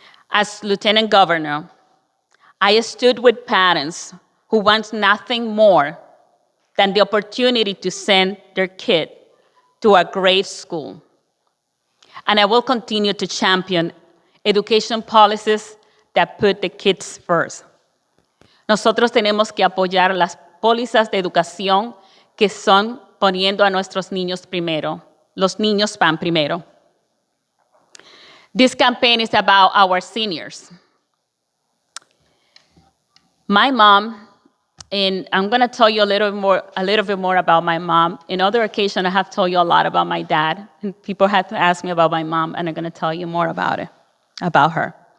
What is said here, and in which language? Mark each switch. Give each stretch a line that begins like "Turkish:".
English: As Lieutenant Governor, I stood with parents who want nothing more than the opportunity to send their kid to a great school. And I will continue to champion education policies that put the kids first.
Spanish: Nosotros tenemos que apoyar las pólizas de educación que son poniendo a nuestros niños primero. Los niños van primero.
English: This campaign is about our seniors. My mom And I'm going to tell you a little bit more about my mom. In other occasions, I have told you a lot about my dad. And people had to ask me about my mom, and I'm going to tell you more about her.